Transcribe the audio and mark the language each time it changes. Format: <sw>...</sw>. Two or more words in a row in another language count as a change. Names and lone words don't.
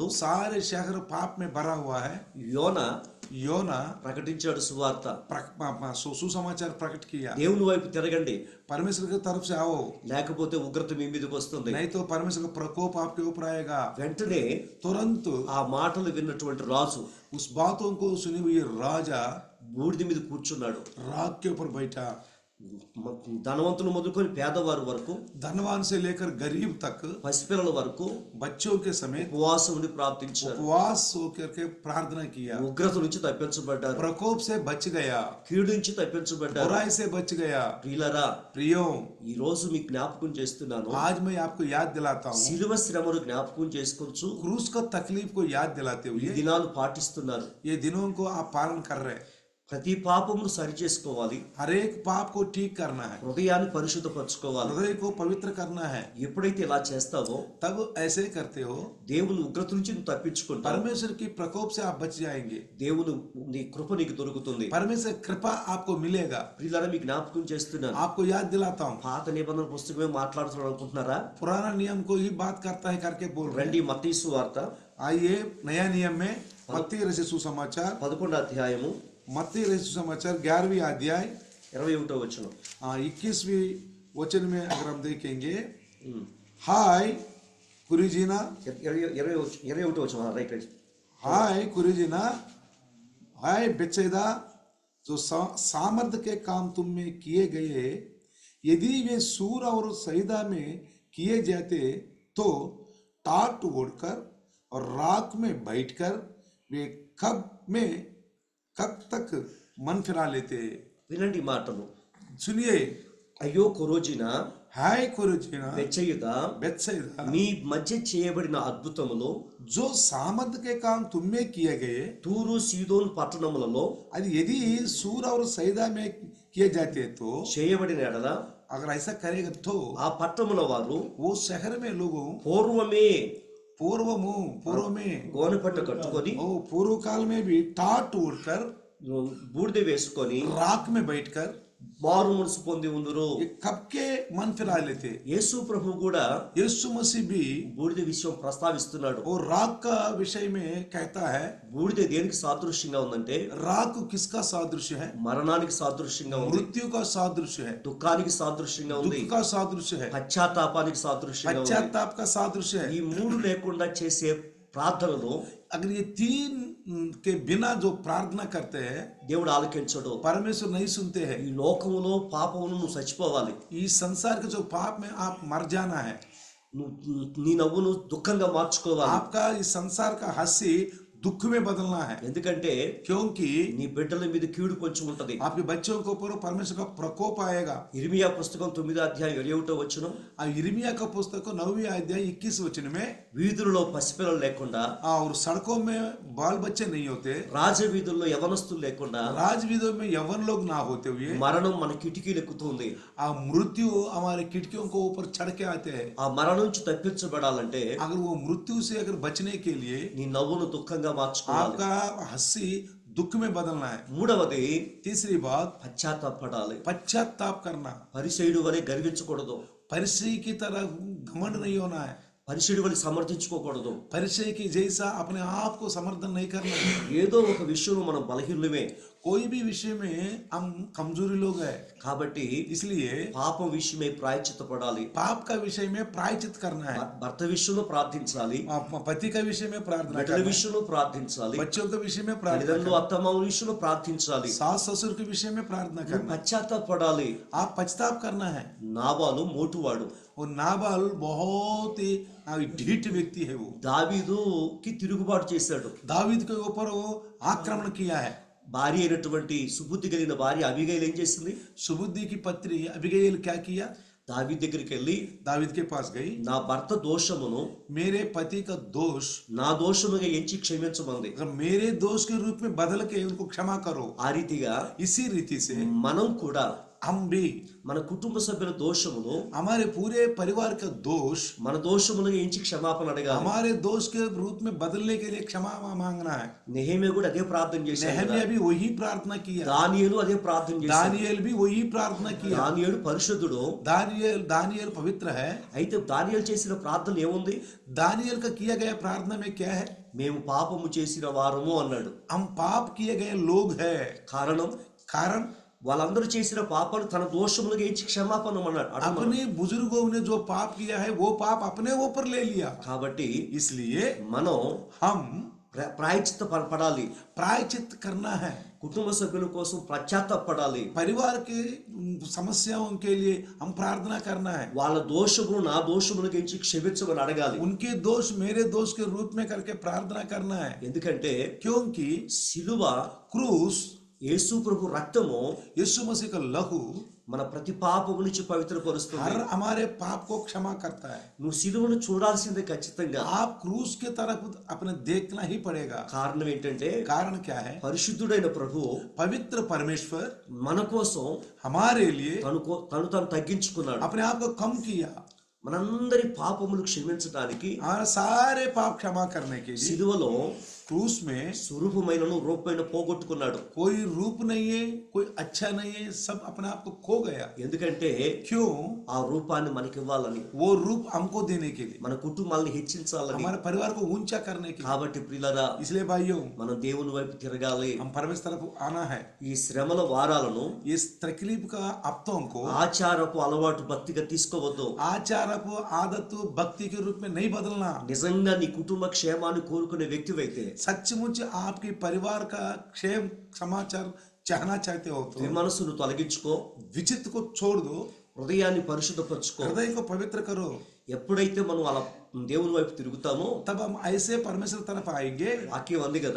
<hi>सारे शहर पाप में भरा हुआ है।</hi> <te>యోనా</te> <hi>योना</hi> <te>ప్రకటించాడు సువార్త.</te> <hi>सुसमाचार प्रकट किया,</hi> <te>దేవుని వైపు తిరగండి,</te> <hi>परमेश्वर की तरफ से आओ,</hi> <te>లేకపోతే ఉగ్రత మీ మీదకి వస్తుంది.</te> <hi>नहीं तो परमेश्वर का प्रकोप आपके ऊपर आएगा।</hi> <te>వెంటనే</te> <hi>तुरंत</hi> <te>ఆ మాటలు విన్నటువంటి రాజు</te> <hi>उस बातों को सुनी हुई राजा</hi> <te>బూడిద మీద కూర్చున్నాడు.</te> <hi>राग के ऊपर बैठा।</hi> <te>ధనవంతులు మొదలుకొని పేదవారు వరకు,</te> <hi>धनवान से लेकर गरीब तक,</hi> <te>పసిపిల్లల వరకు</te> <hi>बच्चों के समेत</hi> <te>ఉపవాసం ఉండి ప్రార్థించారు.</te> <hi>उपवास होकर के प्रार्थना किया।</hi> <te>ఉగ్రత నుంచి తప్పించబడ్డారు,</te> <hi>प्रकोप से बच गया,</hi> <te>కీడు నుంచి తప్పించబడ్డారు.</te> <hi>बुराई से बच गया।</hi> <te>ప్రియులరా,</te> <hi>प्रियो,</hi> <te>ఈ రోజు మీకు జ్ఞాపకం చేస్తున్నాను,</te> <hi>आज मैं आपको याद दिलाता हूँ,</hi> <te>శిలువ శ్రమను జ్ఞాపకం చేసుకోవచ్చు.</te> <hi>क्रूस का तकलीफ को याद दिलाते</hi> <te>ఈ</te> <hi>हुए</hi> <te>దినాలు పాటిస్తున్నారు.</te> <hi>ये दिनों को आप पालन कर रहे हैं।</hi> <te>ప్రతి పాపమును సరి చేసుకోవాలి,</te> <hi>हर एक पाप को ठीक करना है,</hi> <te>హృదయాన్ని పరిశుద్ధపరచుకోవాలి.</te> <hi>हृदय को पवित्र करना है।</hi> <te>ఎప్పుడైతే ఇలా చేస్తావో</te> <hi>तब ऐसे करते हो,</hi> <te>దేవుని ఉగ్రత నుంచి నువ్వు తప్పించుకుంటావు.</te> <hi>परमेश्वर की प्रकोप से आप बच जाएंगे।</hi> <te>దేవుని నీ కృప నీకు దొరుకుతుంది.</te> <hi>परमेश्वर कृपा आपको मिलेगा।</hi> <te>ప్రియులారా, మీకు జ్ఞాపకం చేస్తున్నాను,</te> <hi>आपको याद दिलाता हूँ,</hi> <te>పాత నిబంధన పుస్తకమే మాట్లాడుతున్నాడు అనుకుంటున్నారా?</te> <hi>पुराना नियम को ही बात करता है करके बोल रहे हैं।</hi> <te>రండి మత్తయి సువార్త</te> <hi>आइए नया नियम में मत्ती रचित सुसमाचार,</hi> <te>11వ అధ్యాయము</te> <hi>मत्ती रचित सुसमाचार 11वीं अध्याय</hi> <te>21వ వచనం.</te> <hi>21वीं वचन में अगर हम देखेंगे, हाय कुरीजीना,</hi> <te>21వ వచనం.</te> <en>right right.</en> <hi>हाय कुरीजीना, हाय बेचैदा, जो सामर्थ्य के काम तुम में किए गए, यदि वे सूर और सईदा में किए जाते तो टाट ओढ़कर और राख में बैठकर वे कब तक मन फिरा लेते।</hi> <te>వినండి మాటలు.</te> <hi>सुनिए,</hi> <te>అయ్యో కొరోజిన,</te> <hi>हाय कुरीजीना,</hi> <te>బెచ్చయుదా,</te> <hi>बेचैदा,</hi> <te>మీ మధ్య చేయబడిన అద్భుతములు</te> <hi>जो सामर्थ्य के काम तुम में किए गए,</hi> <te>తూరు సీదోను పట్టణములలో</te> <hi>यदि सूर और सईदा में किए जाते तो,</hi> <te>చేయబడిన ఎడల</te> <hi>अगर ऐसा करेगा तो</hi> <te>ఆ పట్టణముల వారు</te> <hi>वो शहर में लोगों</hi> <te>పూర్వమే</te> <hi>पूर्व में</hi> <te>గోనెపట్ట కట్టుకొని</te> <hi>पूर्व काल में भी टाट ओढ़कर</hi> <te>బూడిద వేసుకొని</te> <hi>राख में बैठकर</hi> <te>మారు మనసు పొంది ఉందురు.</te> <hi>ये कब के मन फिरा लेते।</hi> <te>యేసు ప్రభు కూడా</te> <hi>यीशु मसीह भी</hi> <te>బూడిద విషయం ప్రస్తావిస్తున్నాడు.</te> <hi>वो राख का विषय में कहता है।</hi> <te>బూడిద దేనికి సాదృశ్యంగా ఉందంటే</te> <hi>राख किसका सादृश्य है?</hi> <te>మరణానికి సాదృశ్యంగా ఉంది,</te> <hi>मृत्यु का सादृश्य है,</hi> <te>దుఃఖానికి సాదృశ్యంగా ఉంది,</te> <hi>दुख का सादृश्य है,</hi> <te>పశ్చాత్తాపానికి సాదృశ్యంగా ఉంది.</te> <hi>पश्चाताप का सादृश्य है।</hi> <te>ఈ మూడు లేకుండా చేసే ప్రార్థనలు</te> <hi>अगर ये तीन के बिना जो प्रार्थना करते हैं,</hi> <te>దేవుడు ఆలకించడు.</te> <hi>परमेश्वर नहीं सुनते हैं।</hi> <te>ఈ లోకములో పాపమును నువ్వు చచ్చిపోవాలి.</te> <hi>इस संसार के जो पाप में आप मर जाना है,</hi> <te>నీ నవ్వును దుఃఖంగా మార్చుకోవాలి.</te> <hi>आपका इस संसार का हंसी दुख में बदलना है।</hi> <te>ఎందుకంటే</te> <hi>क्योंकि</hi> <te>నీ బిడ్డల మీద కీడు కొంచెం ఉంటది.</te> <hi>आपके बच्चों के ऊपर परमेश्वर का प्रकोप आएगा।</hi> <te>ఇర్మియా పుస్తకం 9వ అధ్యాయం 21వ వచనం.</te> <hi>यिर्मयाह का पुस्तक 9वीं अध्याय 21 वचन में,</hi> <te>వీధులలో పసిపిల్లలు లేకుండా,</te> <hi>और सड़कों में बाल बच्चे नहीं होते,</hi> <te>రాజవీధుల్లో యవనస్తులు లేకుండా,</te> <hi>राजवीधों में यवन लोग ना होते हुए</hi> <te>మరణం మన కిటికీలు ఎక్కుతుంది.</te> <hi>मृत्यु हमारे खिड़कियों को ऊपर चढ़ के आते हैं।</hi> <te>ఆ మరణం నుంచి తప్పించబడాలంటే</te> <hi>अगर वो मृत्यु से अगर बचने के लिए</hi> <te>నీ నవ్వును దుఃఖంగా మార్చుకోవాలి.</te> <hi>आपका हंसी दुख में बदलना है।</hi> <te>మూడవది,</te> <hi>तीसरी बात,</hi> <te>పశ్చాత్తాపడాలి.</te> <hi>पश्चाताप करना।</hi> <te>పరిసయుడు వలె గర్వించకూడదు,</te> <hi>परिचय की तरह घमंड नहीं होना है,</hi> <te>పరిసయుడు వలె సమర్థించుకోకూడదు.</te> <hi>परिचय की जैसा अपने आप को समर्थन नहीं करना है।</hi> <te>ఏదో ఒక విషయంలో మనం బలహీనమే,</te> <hi>कोई भी विषय में हम कमजोरी लोग हैं,</hi> <te>కాబట్టి</te> <hi>इसलिए</hi> <te>పాపం విషయమై ప్రాయశ్చిత్త పడాలి,</te> <hi>पाप का विषय में प्रायश्चित करना है,</hi> <te>భర్త విషయంలో ప్రార్థించాలి,</te> <hi>पति का विषय में प्रार्थना</hi> <te>బిడ్డల</te> <hi>करना है,</hi> <te>విషయంలో ప్రార్థించాలి,</te> <hi>बच्चों के विषय में प्रार्थना</hi> <te>తల్లిదండ్రులు</te> <hi>करना</hi> <te>అత్తమామల విషయంలో ప్రార్థించాలి,</te> <hi>है, सास ससुर के विषय में प्रार्थना</hi> <te>నువ్వు</te> <hi>करना है,</hi> <te>పశ్చాత్తాపడాలి.</te> <hi>आप पछताप करना है.</hi> <te>నాబాలు మోటువాడు,</te> <hi>वो नाबाल बहुत ही ढीठ व्यक्ति है. वो</hi> <te>దావీదుకి తిరుగుబాటు చేశాడు.</te> <hi>दावीद के ऊपर वो आक्रमण किया है.</hi> <te>భార్య అయినటువంటి సుబుద్ధి కలిగిన భార్య అబీగైల్ ఏం చేసింది?</te> <hi>सुबुद्धि की पत्री अबीगैल क्या किया?</hi> <te>దావీదు దగ్గరికి వెళ్ళి,</te> <hi>दावीद के पास गई,</hi> <te>నా భర్త దోషమును</te> <hi>मेरे पति का दोष</hi> <te>నా దోషముగా ఎంచి క్షమించమంది.</te> <hi>अगर मेरे दोष के रूप में बदल के उनको क्षमा करो.</hi> <te>ఆ రీతిగా</te> <hi>इसी रीति से</hi> <te>మనం కూడా</te> <hi>हम भी</hi> <te>మన కుటుంబ సభ్యుల దోషమును</te> <hi>हमारे पूरे परिवार का दोष</hi> <te>మన దోషములుగా ఎంచి క్షమాపణ అడగాలి.</te> <hi>हमारे दोष के रूप में बदलने के लिए क्षमा मांगना है.</hi> <te>నెహెమ్యా కూడా అదే ప్రార్థన చేశాడు.</te> <hi>नहम्याह भी वही प्रार्थना किया,</hi> <te>దానియేలు అదే ప్రార్థన చేశాడు.</te> <hi>दानिయేल भी वही प्रार्थना किया.</hi> <te>దానియేలు పరిశుద్ధుడు.</te> <hi>दानिయేल पवित्र है.</hi> <te>అయితే దానియేలు చేసిన ప్రార్థన ఏముంది?</te> <hi>दानिయేल का किया गया प्रार्थना में क्या है?</hi> <te>మేము పాపము చేసిన వారము అన్నాడు.</te> <hi>हम पाप किए गए लोग हैं.</hi> <te>కారణం,</te> <hi>कारण</hi> <te>వాళ్ళందరూ చేసిన పాపాలు తన దోషములుగా ఎంచి క్షమాపణ అన్నాడు.</te> <hi>अपने बुजुर्गों ने जो पाप किया है वो पाप अपने ऊपर ले लिया.</hi> <te>కాబట్టి</te> <hi>इसलिए</hi> <te>మనం</te> <hi>हम</hi> <te>ప్రాయశ్చిత్త పడాలి.</te> <hi>प्रायश्चित करना है.</hi> <te>కుటుంబ సభ్యుల కోసం పశ్చాత్తాపడాలి.</te> <hi>परिवार के समस्याओं के लिए हम प्रार्थना करना है.</hi> <te>వాళ్ళ దోషములు నా దోషములుగా ఎంచి క్షమించమని అడగాలి.</te> <hi>उनके दोष मेरे दोष के रूप में करके प्रार्थना करना है.</hi> <te>ఎందుకంటే</te> <hi>क्योंकि</hi> <te>సిలువ,</te> <hi>क्रूस,</hi> <te>యేసు ప్రభు రక్తము</te> <hi>यीशु मसीह का लहू</hi> <te>మన ప్రతి పాపము నుంచి పవిత్రపరుస్తుంది.</te> <hi>हर हमारे पाप को क्षमा करता है.</hi> <te>నువ్వు సిలువను చూడాల్సిందే ఖచ్చితంగా.</te> <hi>आप क्रूस के तरफ अपने देखना ही पड़ेगा.</hi> <te>కారణం ఏంటంటే</te> <hi>कारण क्या है?</hi> <te>పరిశుద్ధుడైన ప్రభు</te> <hi>पवित्र परमेश्वर</hi> <te>మన కోసం</te> <hi>हमारे लिए</hi> <te>తను తగ్గించుకున్నాడు.</te> <hi>अपने आप को कम किया.</hi> <te>మనందరి పాపములు క్షమించడానికి</te> <hi>हमारे सारे पाप क्षमा करने के लिए</hi> <te>సిలువలో</te> <hi>क्रूस में</hi> <te>స్వరూపమైనను రూపమైన పోగొట్టుకున్నాడు.</te> <hi>कोई रूप नहीं है, कोई अच्छा नहीं है, सब अपने आप को खो गया.</hi> <te>ఎందుకంటే</te> <hi>क्यों?</hi> <te>ఆ రూపాన్ని మనకి ఇవ్వాలని,</te> <hi>वो रूप हमको देने के लिए,</hi> <te>మన కుటుంబాలను హెచ్చించాలని.</te> <hi>हमारे परिवार को ऊंचा करने के लिए.</hi> <te>కాబట్టి ప్రియులారా,</te> <hi>इसलिए भाइयों</hi> <te>మనం దేవుని వైపు తిరగాలి.</te> <hi>हम परमेश्वर तरफ आना है.</hi> <te>ఈ శ్రమల వారాలను</te> <hi>इस तकलीफ का हफ्तों को</hi> <te>ఆచారపు అలవాటు భక్తిగా తీసుకోవద్దు.</te> <hi>आचार आदत भक्ति के रूप में नहीं बदलना.</hi> <te>నిజంగా నీ కుటుంబ క్షేమాన్ని కోరుకునే వ్యక్తివైతే,</te> <hi>सचमुच आपके परिवार का क्षेम समाचार चाहना चाहते हो तो</hi> <te>మనసును తొలగించుకో,</te> <hi>विचित्र को छोड़ दो,</hi> <te>హృదయాన్ని పరిశుద్ధపరచుకో.</te> <hi>हृदय को पवित्र करो.</hi> <te>ఎప్పుడైతే మనం అలా దేవుని వైపు తిరుగుతామో,</te> <hi>तब हम ऐसे परमेश्वर तरफ आएंगे.</hi> <te>వాక్యం ఉంది కదా,</te>